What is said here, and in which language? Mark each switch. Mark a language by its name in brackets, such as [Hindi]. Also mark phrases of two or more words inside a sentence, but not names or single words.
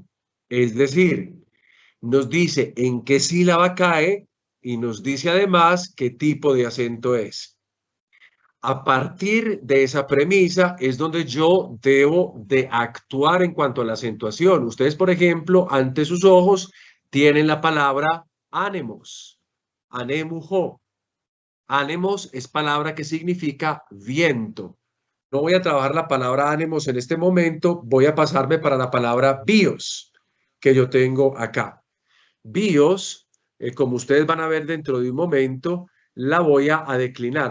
[Spanish] Es decir, nos dice en qué sílaba cae y nos dice además qué tipo de acento es. A partir de esa premisa es donde yo debo de actuar en cuanto a la acentuación. Ustedes, por ejemplo, ante sus ojos tienen la palabra ánemos, anemujo. Ánemos es palabra que significa viento. No voy a trabajar la palabra ánemos en este momento, voy a pasarme para la palabra bios, que yo tengo acá. Bios como ustedes van a ver dentro de un momento, la voy a declinar.